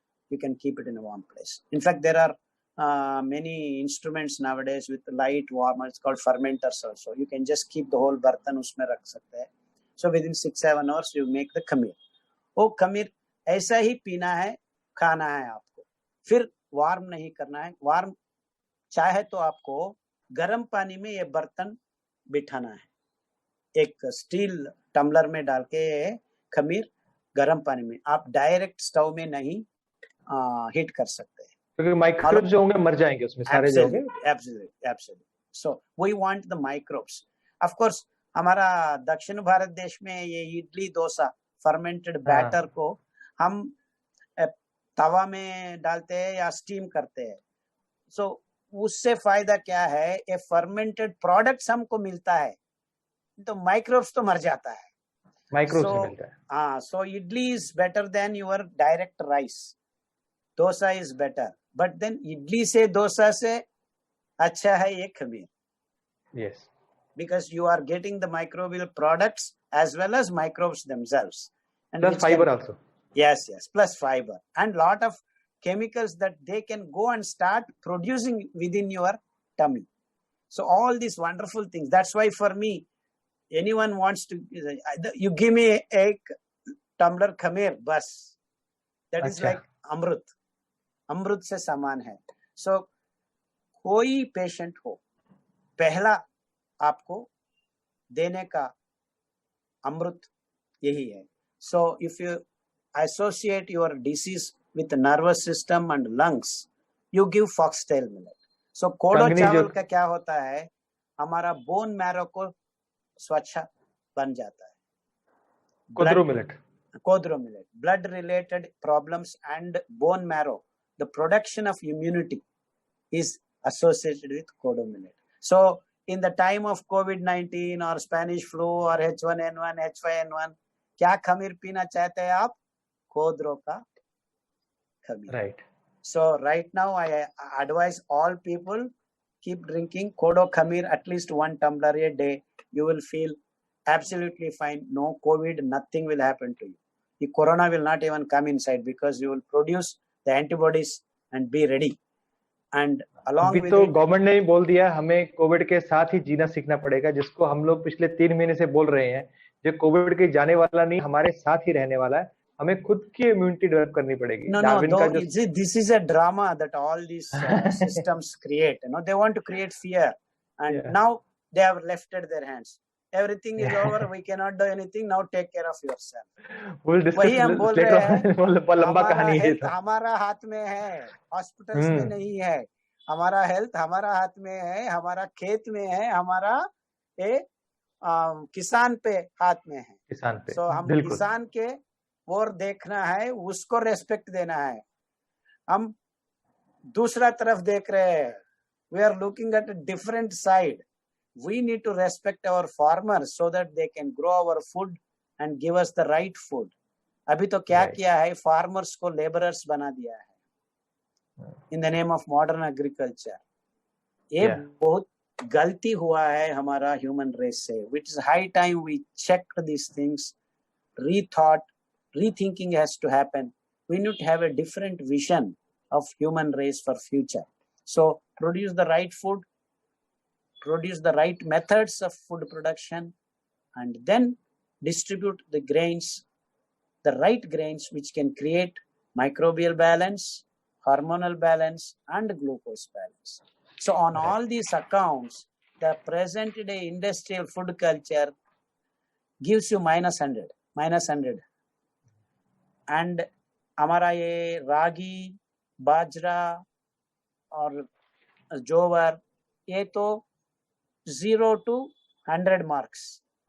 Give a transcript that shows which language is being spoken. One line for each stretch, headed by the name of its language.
English: You can keep it in a warm place. In fact, there are many instruments nowadays with light warmers called fermenters also. You can just keep the whole bartan
Hindi: उसमें रख सकते हैं.
English: So within 6-7 hours you make the khamir.
Hindi: वो खमीर ऐसा ही पीना है, खाना है आपको. फिर वार्म नहीं करना है. वार्म चाहे तो आपको गर्म पानी में ये बर्तन बिठाना है. एक स्टील टम्बलर में डाल के खमीर गर्म पानी में, आप डायरेक्ट स्टोव में नहीं हीट कर सकते हैं, क्योंकि माइक्रोब्स जो होंगे मर जाएंगे उसमें सारे जो होंगे.
English: Absolutely. So we want the microbes.
Hindi: Of course, हमारा दक्षिण भारत देश में ये इडली डोसा फर्मेंटेड बैटर को हम तवा में डालते हैं या स्टीम करते हैं. So उससे फायदा क्या है? ये फर्मेंटेड प्रोडक्ट्स हमको मिलता है, तो माइक्रोब्स तो मर जाता है. माइक्रोब्स से मिलता है.
English: हाँ, so idli is better than your direct rice.
Hindi: Dosa
English: is better, but then
Hindi: idli से डोसा से अच्छा है ये खमीर.
English: Yes. Because you are getting the microbial products as well as microbes themselves. And plus fiber also. Yes, plus fiber and lot of chemicals that they can go and start producing within your tummy. So all these wonderful things. That's why for me, anyone wants to, you give me a tumbler khamir bas, that is like
Hindi: अमृत से समान है. So कोई patient हो, पहला आपको देने का अमृत यही है.
English: So if you associate your disease with the nervous system and lungs, you give foxtail millet.
Hindi: So कोडो चावल का क्या होता है, हमारा बोन मैरो को स्वच्छ बन जाता है.
English: कोदरो millet, blood related problems and bone marrow, the production of immunity is associated with kodo millet. So in the time of COVID-19 or Spanish flu or H1N1, H5N1,
Hindi: क्या खमीर पीना चाहते हैं आप? कोदरो का खमीर. Right.
English: So right now I advise all people, keep drinking kodo khamir at least 1 tumbler a day. You will feel absolutely fine. No COVID, nothing will happen to you. The corona will not even come inside because you will produce the antibodies and be ready. And along with
Hindi: तो government ने भी बोल दिया हमें Covid के साथ ही जीना सीखना पड़ेगा, जिसको हम लोग पिछले 3 महीने से बोल रहे हैं. जो कोविड के जाने वाला नहीं, हमारे साथ ही रहने वाला है. हमें खुद की इम्यूनिटी डेवलप करनी पड़ेगी.
English: This is a drama that all these systems create. They want to create fear, and now they have lifted their hands. Everything is over. We cannot do anything. Now take care of yourself.
Hindi: वही हम बोल रहे हैं. लंबा कहानी है. हमारा हाथ में है, हॉस्पिटल्स में नहीं है. हमारा हेल्थ हमारा हाथ में है, हमारा खेत में है, हमारा किसान पे हाथ में है. किसान पे. So हम किसान के और देखना है, उसको रेस्पेक्ट देना है. हम दूसरा तरफ देख रहे हैं.
English: We are looking at a different side. We need to respect our farmers so that they can grow our food and give us the right food.
Hindi: अभी तो क्या किया है, farmers को laborers बना दिया है
English: in the name of modern agriculture.
Hindi: ये बहुत गलती हुआ है हमारा human race से,
English: which is high time we checked these things, rethinking has to happen. We need to have a different vision of human race for future. So produce the right food, produce the right methods of food production, and then distribute the grains, the right grains which can create microbial balance, hormonal balance, and glucose balance. So on all these accounts, the present day industrial food culture gives you -100.
Hindi: And हमारा ये रागी, बाजरा और जोवर, ये तो 0 to 100 marks.